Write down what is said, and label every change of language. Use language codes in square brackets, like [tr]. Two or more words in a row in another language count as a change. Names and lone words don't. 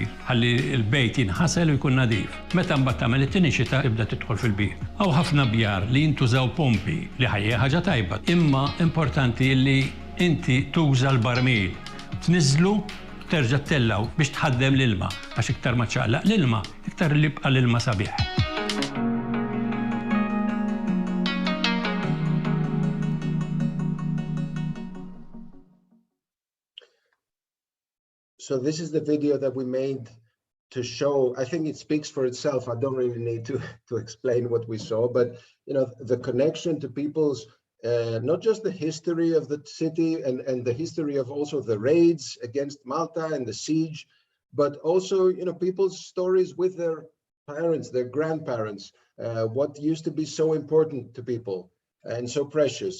[mt] Ħalli l-bejt jinħasel u jkun nadif. Meta mbagħad tagħmel it-tieni xita tibda tidħol fil-bir. Hawn ħafna bjar li jintużaw pompi li ħajja ħaġa tajba. Imma importanti li inti tuża l-barmil, tniżlu, terġa' tellaw biex tħaddem l-ilma, għax iktar ma ċaqlaq l-ilma, iktar li bqa' l-ilma sabiħ. [en] So this is the video that we made to show, I think it speaks for itself. I don't really need to explain what we saw, but the connection to people's not just the history of the city and the history of also the raids against Malta and the siege, but also people's stories with their parents, their grandparents, what used to be so important to people and so precious.